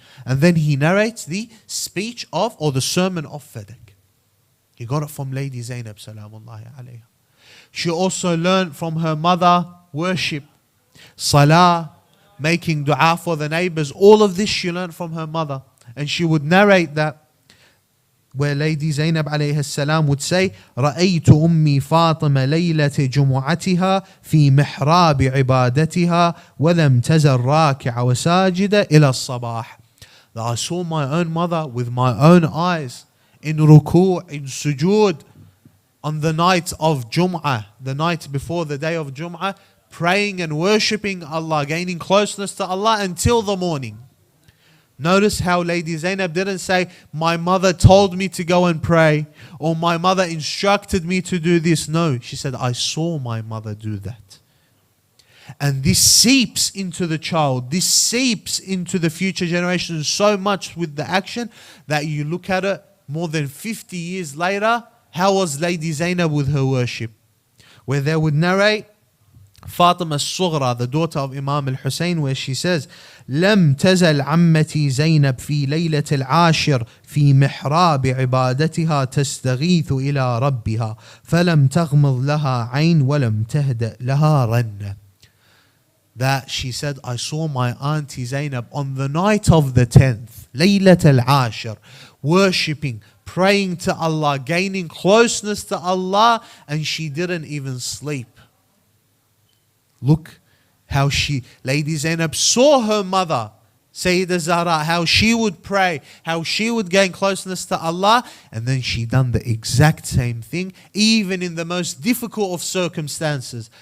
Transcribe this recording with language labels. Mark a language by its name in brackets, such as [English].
[English] And then he narrates the speech of, or the sermon of Fadak. He got it from Lady Zainab, salamullahi alayha. She also learned from her mother worship, salah, making dua for the neighbors. All of this she learned from her mother. And she would narrate that, where Lady Zainab alayhi salam would say, [Arabic] رأيت أمي فاطمة ليلة جمعتها في محراب عبادتها ولم تزل راكعة وساجدة إلى الصباح. [English] That I saw my own mother with my own eyes in ruku', in sujood, on the night of Jum'ah, the night before the day of Jum'ah, praying and worshipping Allah, gaining closeness to Allah until the morning. Notice how Lady Zainab didn't say, my mother told me to go and pray, or my mother instructed me to do this. No, she said, I saw my mother do that. And this seeps into the child, this seeps into the future generations so much with the action that you look at it more than 50 years later. How was Lady Zainab with her worship? Where they would narrate Fatima al-Sughra, the daughter of Imam al-Hussein, where she says, [Arabic] لم تزل عمتي زينب في ليلة العاشر في محراب عبادتها تستغيث إلى ربها فلم تغمض لها عين ولم تهدأ لها رنة. [English] That she said, I saw my auntie Zainab on the night of the 10th, [Arabic] ليلة العاشر, [English] worshipping, praying to Allah, gaining closeness to Allah, and she didn't even sleep. Look how Lady Zainab saw her mother, Sayyidah Zahra, how she would pray, how she would gain closeness to Allah, and then she done the exact same thing, even in the most difficult of circumstances.